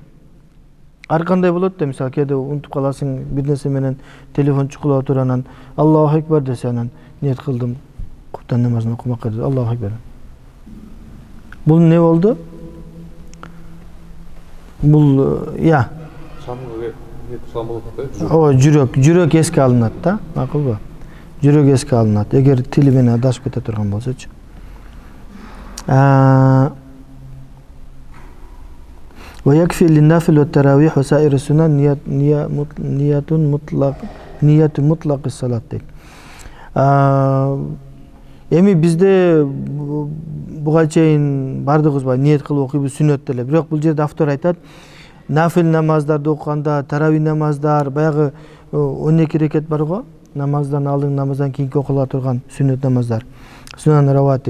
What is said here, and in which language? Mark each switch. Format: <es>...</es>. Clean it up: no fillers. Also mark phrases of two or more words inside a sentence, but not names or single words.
<ky>Ар кандай болот да, мисалы кээде унутуп каласың, бир нерсе менен телефон чукулап отур, анан</ky> <ar>الله أكبر</ar> <ky>десе, анан ниет кылдым куптан намазын окумакка деп,</ky> <ar>الله أكبر.</ar> <ky>Бул не болду? Бул шамга ниет кылган болот да. Жүрөк эске алынат да, макулбу? Жүрөк эске алынат. Эгер тили менен адашып кете турган болсочу.</ky> <ar>ويكفي للنافل والتراويح وسائر السنن نية مطلق الصلاة дейт.</ar> <ky>Эми бизде буга чейин бардыгыбыз бар, ниет кылып окуйбуз сүннөт деле. Бирок бул жерде автор айтат, нафил намаздарды окуганда, тарави намаздар, баягы 12 рекет бар го, намаздан алдын, намаздан кийинки окула турган сүннөт намаздар,</ky> <ar>سنن رواتب.</ar>